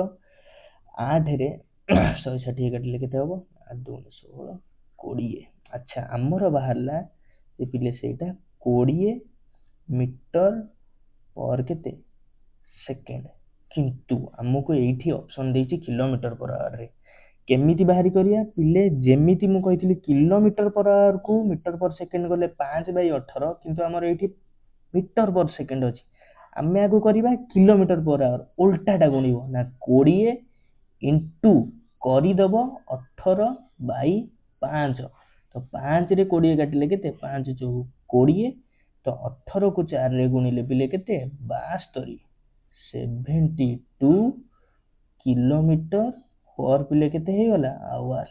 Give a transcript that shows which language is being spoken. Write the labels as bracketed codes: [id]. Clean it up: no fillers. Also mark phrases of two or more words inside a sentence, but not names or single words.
[or] 8 ରେ 160 କାଟିଲେ କେତେ ହବ? 8 2 16 20। ଆଚ୍ଛା ଆମର ବାହାରିଲା ଯେ ପିଲେ ସେଇଟା 20 [en] metre per [or] କେତେ? ସେକେଣ୍ଡ। କିନ୍ତୁ ଆମକୁ ଏଇଠି ଅପସନ ଦେଇଛି [en] kilometre per hour [or] ରେ। କେମିତି ବାହାରି କରିବା? ପିଲେ ଯେମିତି ମୁଁ କହିଥିଲି [en] kilometre per hour [or] କୁ [en] metre per second [or] ଗଲେ 5 ବାଇ 18, କିନ୍ତୁ ଆମର ଏଇଠି [en] metre per second [or] ଅଛି। ଆମେ ଆଗକୁ କରିବା [en] kilometre per hour. [or] ଉଲ୍ଟାଟା ଗୁଣିବ। ନା 20 ଇଣ୍ଟୁ କରିଦବ 18 ବାଇ 5। ତ 5 ରେ 20 କାଟିଲେ କେତେ? 5 ଚଉ 20। ତ 18 କୁ 4 ରେ ଗୁଣିଲେ ପିଲେ କେତେ? 72। 72 [en] kilometre per [or] ପିଲେ କେତେ ହେଇଗଲା? ଆୱାର।